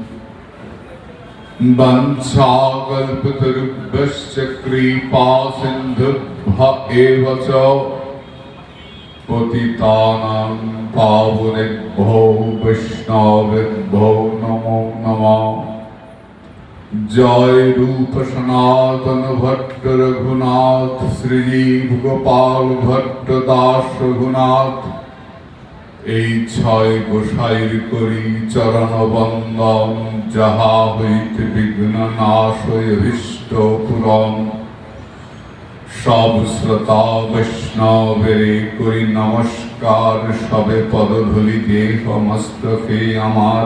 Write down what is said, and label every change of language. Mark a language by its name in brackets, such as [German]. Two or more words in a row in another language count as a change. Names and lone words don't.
[Sanskrit] वंशाकल्पतरुभ्यश्च कृपा सिन्धुभ्य एव च पतितानां पावनेभ्यो वैष्णवेभ्यो नमो नमः। [Bangla] জয় রূপ সনাতন ভট্ট রঘুনাথ শ্রীজীব গোপাল ভট্ট দাস রঘুনাথ এই ছয় গোসাইর করি চরণ বন্দন যাহা হইতে বিঘ্ন নাশ অভীষ্ট পূরণ। সব শ্রোতা বৈষ্ণবেরে করি নমস্কার সবে পদধূলি দেহ মস্তকে আমার।